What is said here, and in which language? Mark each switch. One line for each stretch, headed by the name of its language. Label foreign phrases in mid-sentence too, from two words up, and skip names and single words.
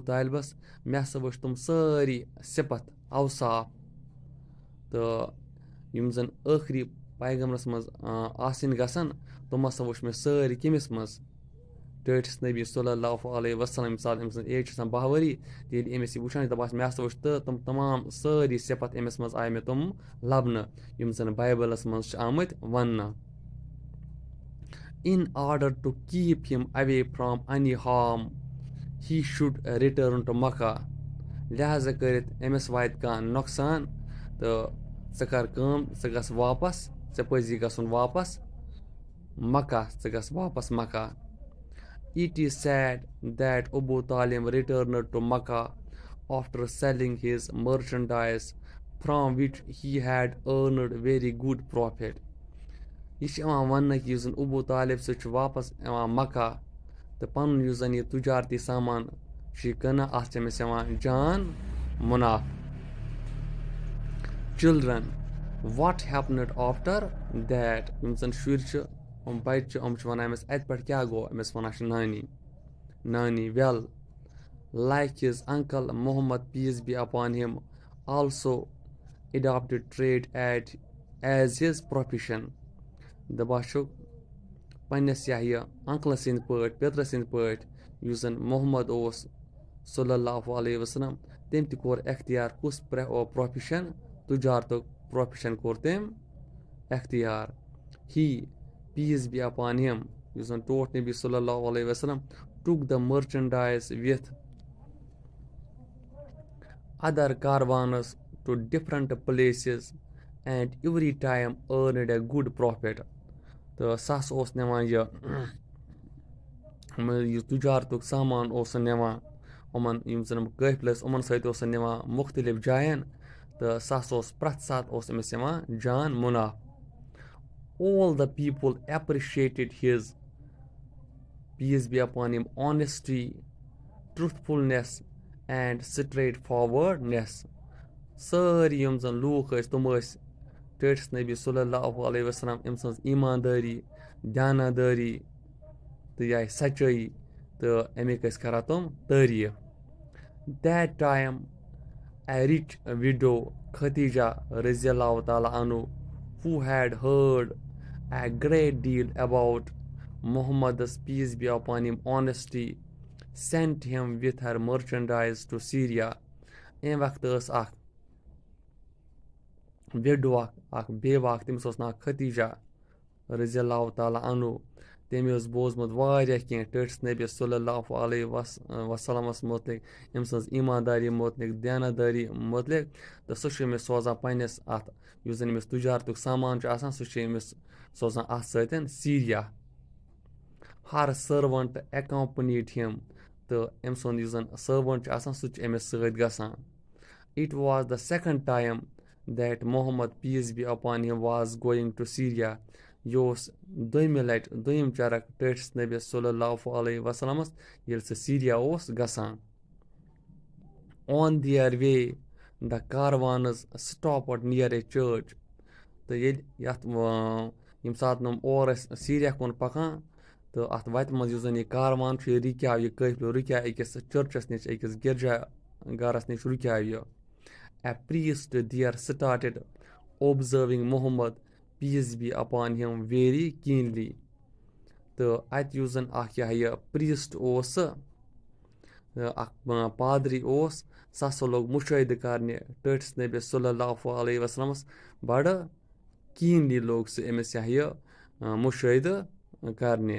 Kashmiri: तालिबस मे हसा वुच तुम सारी सिफत अवसाफ तो यम जन आखिरी पैगम्बरस मज आसिन गसन तुम हसा वुच मे सारी कमिस मज टस नबी
Arabic: صلى الله عليه وسلم
Kashmiri: साथ अम एज 12 वरी ये अमिस वुचान दपान मे हसा वुच तुम तमाम सारी सिफत अमिस मज आय मे तुम लबन यम जन बाइबलस मज आमत वन
English: in order to keep him away from any harm he should return to Makkah
Kashmiri: लिहाजा करित अमिस वात कह नुकसान तो कर गस वापस पजी गसन वापस मक्का गस वापस
English: मक्का it is sad that Abu Talib returned to Makkah after selling his merchandise from which he had earned very good profit
Kashmiri: यह वन कि अबू तालिब सह वापस मक्का तो पन जन यह तजारती सामान कन अत जान मुनाफ
English: children. What happened after that?
Kashmiri: یِم زَن شُرۍ چھِ بَچہِ چھِ یِم چھِ وَنان أمِس اَتہِ پٮ۪ٹھ کیٛاہ گوٚو أمِس وَنان چھِ نانی
English: well like his uncle Muhammad peace be upon him also adopted trade as his profession.
Kashmiri: دَپان چھُکھ پنٛنِس یہِ اَنکلہٕ سٕنٛدۍ پٲٹھۍ پیٚترٕ سٕنٛدۍ پٲٹھۍ یُس زَن محمد اوس
Arabic: صلی اللہ علیہ وسلم
Kashmiri: تٔمۍ تہِ کوٚر اختیار کُس پرٛوفیشَن تُجارتُک پرٛوفیشَن کوٚر تٔمۍ اختیار.
English: He peace be upon him
Kashmiri: یُس زَن ٹوٹھ نبی
Arabic: صلی اللہ علیہ وسلم
English: took the merchandise with other caravans to different places and every time earned a good profit.
Kashmiri: تہٕ سُہ ہسا اوس نِوان یہِ تُجارتُک سامان اوس سُہ نِوان یِمَن یِم زَن قٲفلہٕ ٲسۍ یِمَن سۭتۍ اوس سُہ نِوان مُختلِف جایَن تہٕ سُہ ہسا اوس پرٛٮ۪تھ ساتہٕ اوس أمِس یِوان جان مُناف.
English: All the people appreciated his peace be upon him honesty, truthfulness and straightforwardness.
Kashmiri: سٲری یِم زَن لوٗکھ ٲسۍ تِم ٲسۍ ٹٲٹھِس نبی
Arabic: صلی اللہ علیہ وسلم
Kashmiri: أمۍ سٕنٛز ایٖماندٲری دیانادٲری تہٕ یہِ آیہِ سچٲیی تہٕ اَمِکۍ ٲسۍ کَران تِم تعریٖف.
English: That time a rich widow Khadija
Arabic: رضی اللہ تعالیٰ عنہ
English: who had heard a great deal about Muhammad's peace be upon him honesty sent him with her merchandise to Syria.
Kashmiri: اَمہِ وقتہٕ ٲس اکھ وِڈو اکھ بیوا اکھ تٔمِس اوس ناو ختیٖجا
Arabic: رضی اللہ تعالیٰ عنہ
Kashmiri: تٔمۍ اوس بوٗزمُت واریاہ کینٛہہ ٹٲٹھِس نبی
Arabic: صلی اللہ علیہ وسلمس
Kashmiri: مُتعلق أمۍ سٕنٛز ایٖماندٲری مُتعلق دیانادٲری مُتعلق تہٕ سُہ چھُ أمِس سوزان پنٛنِس اَتھ یُس زَن أمِس تُجارتُک سامان چھُ آسان سُہ چھُ أمِس سوزان اَتھ سۭتۍ سیٖریا.
English: her servant accompanied him
Kashmiri: تہٕ أمۍ سُنٛد یُس زَن سٔروَنٹ چھُ آسان سُہ تہِ چھُ أمِس سۭتۍ گژھان.
English: It was the second time that Muhammad peace be upon him was going to Syria.
Kashmiri: یہِ اوس دوٚیمہِ لَٹہِ دوٚیِم چرک ٹٲٹھِس نبی
Arabic: صلی اللہ علیہ وسلمس
Kashmiri: ییٚلہِ سُہ سیٖریا اوس گژھان.
English: On their way the caravans stopped near a church.
Kashmiri: تہٕ ییٚلہِ یَتھ ییٚمہِ ساتہٕ یِم اور ٲسۍ سیٖریا کُن پَکان تہٕ اَتھ وَتہِ منٛز یُس زَن یہِ کاروان چھُ یہِ رُکیو یہِ قٲفلہٕ رُکیو أکِس چٔرچَس نِش أکِس گِرجا گَرَس نِش رُکیو یہِ.
English: A priest there started observing Muhammad peace be upon him very keenly.
Kashmiri: تہٕ اَتہِ یُس زَن اکھ یہِ پریٖسٹ اوس سُہ اکھ پادری اوس سُہ ہسا لوگ مُشٲہدٕ کَرنہِ ٹٲٹھِس نبی
Arabic: صلی اللہ علیہ وسلمس
Kashmiri: بَڑٕ کیٖنلی لوگ سُہ أمِس یہِ مُشٲہدٕ کَرنہِ.